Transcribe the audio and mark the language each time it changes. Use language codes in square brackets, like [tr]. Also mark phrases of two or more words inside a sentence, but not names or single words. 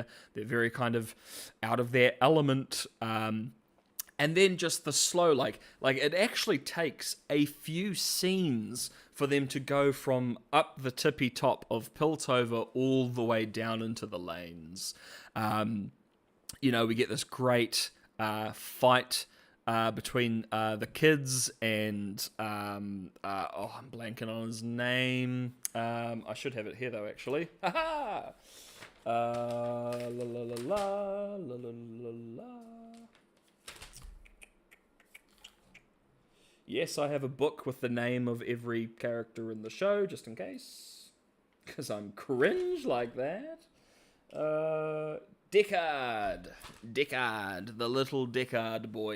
[en] They're very kind of out of their element. And then just the slow, like it actually takes a few scenes for them to go from up the tippy top of Piltover all the way down into the lanes. We get this great fight between the kids and I'm blanking on his name. I should have it here though, actually. Ha la la la la la la la. Yes, I have a book with the name of every character in the show, just in case. Because I'm cringe like that. Deckard, the little Deckard boy.